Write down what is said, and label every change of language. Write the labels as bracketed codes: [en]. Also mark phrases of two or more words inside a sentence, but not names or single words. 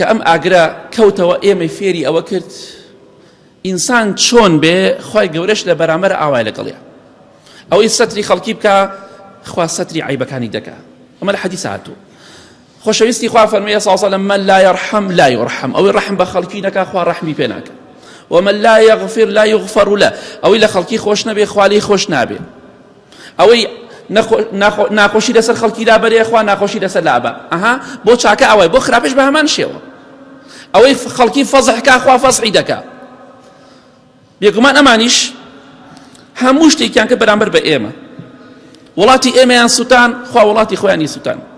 [ckb] ئەم ئاگرە کەوتەوە ئێمەی فێری ئەوە کرد ئینسان چۆن بێ خی گەورەش لە بەرامبەر ئاوای لەگەڵێ ئەوەی سەتری خەڵکی بکە خوا سەتری عیبەکانی دەکا ئەمە لە حەدیث هاتوو خۆشەویستی خوا فەرموویە [ar] صلی الله علیه و سلم من لا يرحم لا يرحم [ckb] ئەوەی ڕەحم بە خەڵکی نەکا خوا ڕەحمی پێ ناکە [ar] ومن لا يغفر لا يغفر له [ckb] ئەوەی لە خەڵکی خۆش نەبێ خوا لێی خۆش نابێ ئەوەی ناخۆشی لەسەر خەڵکی لابەرێ خوا ناخۆشی لەسەر لابە ئەها بۆ چاکە ئەوەی بۆ خراپش بە هەمان شێوە ئەوەی خەڵکی فەزحکا خوا فەزحی دەکا بێگومان ئەمانیش هەموو شتێکیان کە بەرامبەر بە ئێمە وڵاتی ئێمەیان سوتان خوا وڵاتی خۆیانی سوتان